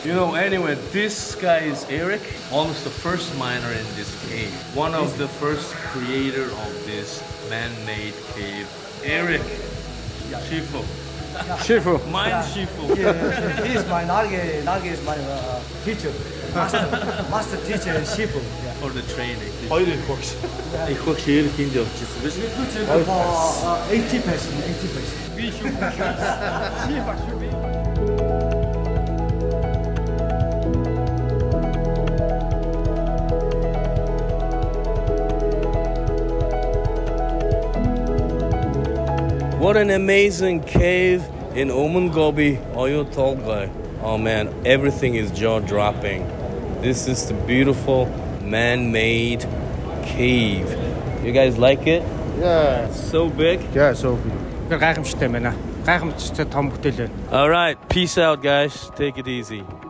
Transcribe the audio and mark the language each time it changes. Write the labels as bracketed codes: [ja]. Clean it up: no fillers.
[en] You know, anyway, this guy is Eric, almost the first miner in this cave. One of the first creator of this man-made cave. Eric Shifu. Shifu. Mine Shifu. He is my Nagi is my teacher, master teacher Shifu. Yeah. For the training. [mn] Хоёр их багш. Их багш Eric энд явчихсан биш үү? [en] For 80%. [mn] Би шүү. Чи багш шүү би. [en] What an amazing cave in Omungobi, Oyo Tolgai. Oh man, everything is jaw-dropping. This is the beautiful man-made cave. You guys like it? Yeah. So big? Yeah, so good. [mn] Гайхамшигтай байна. Гайхамшигтай том бүтээл байна. [en] All right, peace out guys. Take it easy.